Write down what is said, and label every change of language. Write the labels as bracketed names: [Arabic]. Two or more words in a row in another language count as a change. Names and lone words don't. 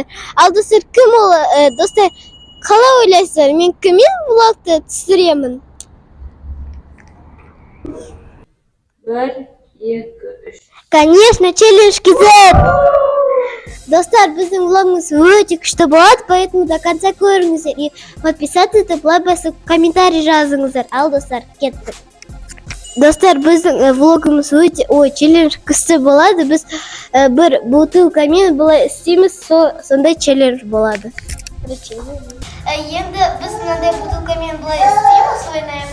[Kazakh] Ал достар, кім ол? Достар, қалай ойлайсыздар? Мен кіммен влогты түсіремін? 1, 2, 3. [Russian] Конечно, челлендж кизет! [Kazakh] Достар, біздің влогымыз өте күшті болады, [Russian] поэтому до конца [Kazakh] көріңіздер. [Russian] И подписаться [Kazakh] етіп, лайк басып, комментарий жазыңыздар. Ал достар, кеттік. Достар, біздің влогымыз өте, челлендж күшті болады. Біз бір бутылкамен былай істейміз, сондай челлендж болады. Енді біз мынандай бутылкамен былай істейміз, ойнаймыз.